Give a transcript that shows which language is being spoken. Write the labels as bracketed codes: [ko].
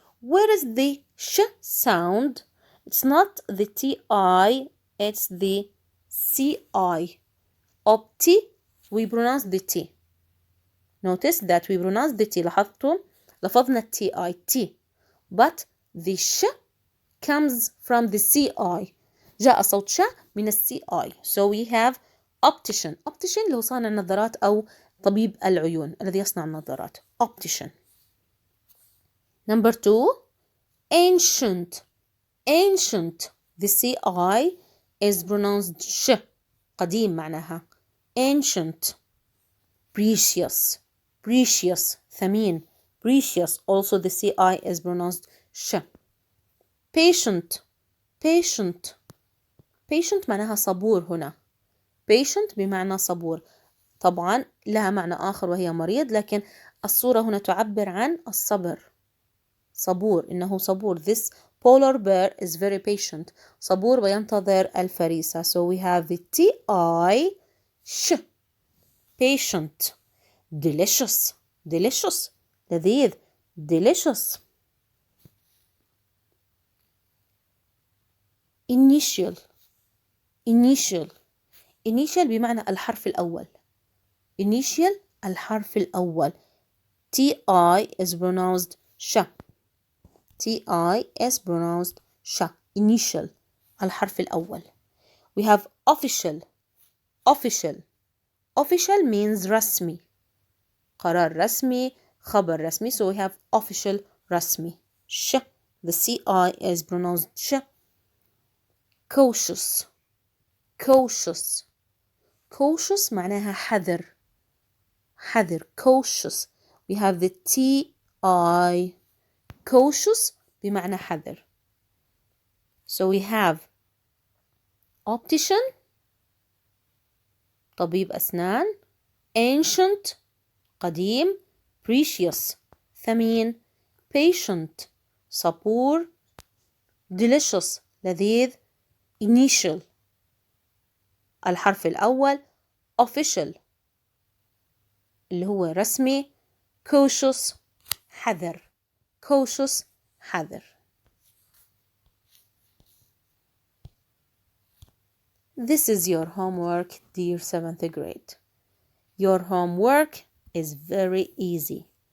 [en] Where is the sh sound? It's not the TI, it's the CI. Opti, we pronounce the T. Notice that we pronounce the T. [ar] لاحظتم؟ لفظنا [en] TI, T. But the sh comes from the CI. [ar] جاء صوت ش من CI. [en] So we have optician. [ar] Optician اللي هو صانع النظارات أو طبيب العيون الذي يصنع النظارات. [en] Optician. Number 2, ancient. Ancient. The CI is pronounced sh. [ar] قديم معناها. [en] Ancient. Precious. Precious. ثمين. Precious. Also the CI is pronounced sh. Patient. Patient. [ar] Patient معناها صبور هنا. Patient بمعنى صبور. طبعا لها معنى آخر وهي مريض، لكن الصورة هنا تعبر عن الصبر. صبور، إنه صبور. [en] This polar bear is very patient. [ar] صبور وينتظر الفريسة. [en] So we have the TI sh. Patient. Delicious. Delicious. لذيذ. Delicious. Initial. Initial. [ar] Initial بمعنى الحرف الأول. Initial الحرف الأول. [en] TI is pronounced sh. TI is pronounced sh. [ar] Initial الحرف الأول. [en] We have official. Official. Official means رسمي. [ar] قرار رسمي، خبر رسمي. [en] So we have official رسمي. sh. The CI is pronounced sh. Cautious. Cautious. [ar] Cautious معناها حذر. [en] حذر. Cautious. We have the TI. [ar] Cautious بمعنى حذر. [en] So we have optician [ar] طبيب أسنان. Ancient قديم. Precious ثمين. Patient صبور. Delicious لذيذ. Initial الحرف الأول. Official اللي هو رسمي. Cautious حذر. Cautious حذر. [en] This is your homework, dear 7th grade. Your homework is very easy.